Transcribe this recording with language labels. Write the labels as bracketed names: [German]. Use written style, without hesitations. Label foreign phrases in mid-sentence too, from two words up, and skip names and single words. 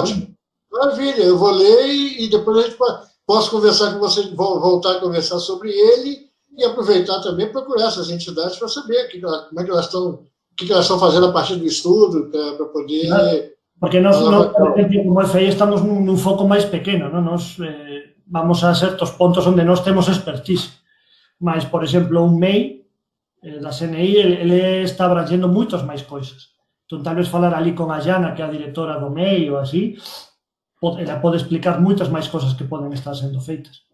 [Portuguese] Ótimo, maravilha, eu vou ler e depois a gente posso conversar com você, voltar a conversar sobre ele e aproveitar também para procurar essas entidades para saber como é que elas estão fazendo a partir do estudo, para poder... [Galician] Claro, porque nós, como FI, estamos num foco máis pequeno, ¿no? [Portuguese] Nós vamos a certos pontos onde nós temos expertise. [Galician] Mas, por exemplo, un MEI da CNI, ele está abrangendo moitas máis coisas. Entón, tal vez falar ali con a Jana, que é a directora do MEI ou así, ela pode explicar moitas máis cosas que poden estar sendo feitas.